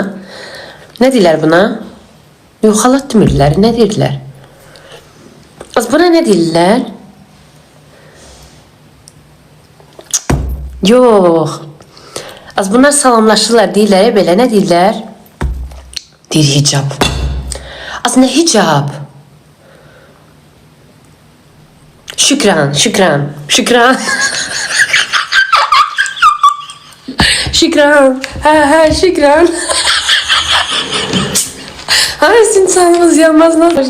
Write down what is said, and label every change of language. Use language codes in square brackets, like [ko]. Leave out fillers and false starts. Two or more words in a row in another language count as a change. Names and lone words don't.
[az] Nə deyirlər buna? Yox, xalat demirlər. Nə deyirlər? Az buna ne deyirlər? Yox. Az bunlar salamlaşırlar deyirlər, belə nə deyirlər? Deyir hicab. Az nə hicab? Şükran, şükran, şükran. Şükran, şükran. Sizin canınız yanmaz, ne olur?